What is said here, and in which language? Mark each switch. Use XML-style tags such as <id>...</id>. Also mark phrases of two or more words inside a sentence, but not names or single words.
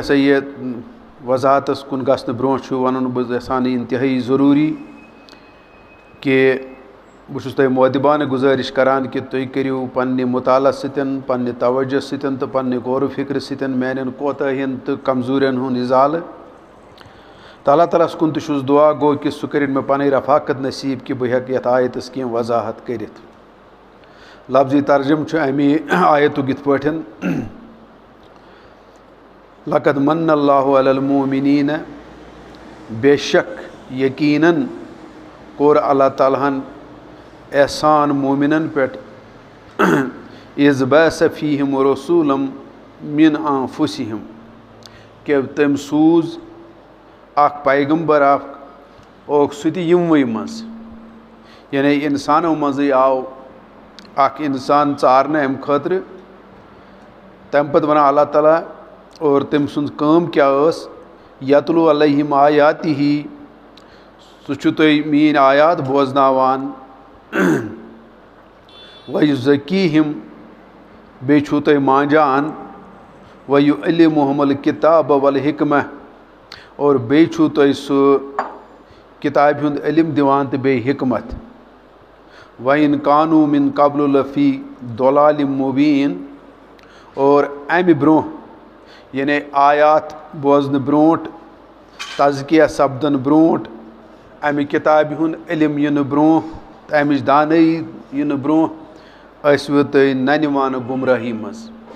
<ks>ہسا یہِ وضاحتس کُن گژھنہٕ برونٛٹھ چھُ وَنُن بہٕ یژھان یہِ اِنتہٲیی ضروٗری کہِ بہٕ چھُس تۄہہِ مودِبانہٕ گُزٲرِش کران کہِ تُہۍ کٔرِو پننہِ مُطالعہ سۭتۍ پننہِ توجہ سۭتۍ تہٕ پننہِ غورٕ فِکرِ سۭتۍ میانٮ۪ن کوتاہین تہٕ کمزوٗرین ہُنٛد اِزالہٕ تہٕ اللہ تعالیٰ ہس کُن تہِ چھُس دُعا گوٚو کہِ سُہ کٔرِنۍ مےٚ پنٕنۍ رفاقت نصیٖب کہِ بہٕ ہٮ۪کہٕ یتھ آیتس کینٛہہ وضاحت کٔرِتھ لفظی ترجُمہٕ چھُ اَمہِ آیتُک یِتھ پٲٹھۍ</ks> <ar>لقد من اللہ علی المؤمنین</ar> <ks>بے شک یقیناً کوٚر اللہ تعالیٰ ہن احسان مومِنن پٮ۪ٹھ</ks> <ar>اذ بعث فیہم رسوٗلا من انفسہم</ar> <ks>کہ تٔمۍ سوٗز اکھ پیغمبر اکھ اوکھ سُہ تہِ یِموٕے منٛز یعنی اِنسانو منٛزٕے آو اکھ اِنسان ژارنہٕ اَمہِ خٲطرٕ تَمہِ پتہٕ ونان اللہ تعالیٰ اور تٔمۍ سٕنٛز کٲم کیٛاہ ٲس</ks> <ar>یتلو علیہم آیاتہ</ar> <ks>سُہ چھُ تۄہہِ میٛٲنۍ آیات بوزناوان وَیُزَکیٖہِم بیٚیہِ چھُو تۄہہِ مانٛجان</ks> <ar>وَیُعَلِّمُہُم الکِتاب والحکمہ</ar> <ks>اور بیٚیہِ چھُو تۄہہِ سُہ کِتابہِ ہُنٛد علم دِوان تہٕ بیٚیہِ حکمت</ks> <ar>وَإِن کانوٗ مِن قبلُ لفی ضلالٍ مُبیٖن</ar> <ks>اور اَمہِ برونٛہہ یعنی آیات بوزنہٕ برونٛٹھ تزکیہ سپدن برونٛٹھ اَمہِ کِتابہِ ہُنٛد علم یِنہٕ برونٛہہ تہٕ اَمِچ دانٲیی یِنہٕ برونٛہہ ٲسوٕ تُہۍ ننہِ وانہٕ گُمرٲہی منٛز</ks>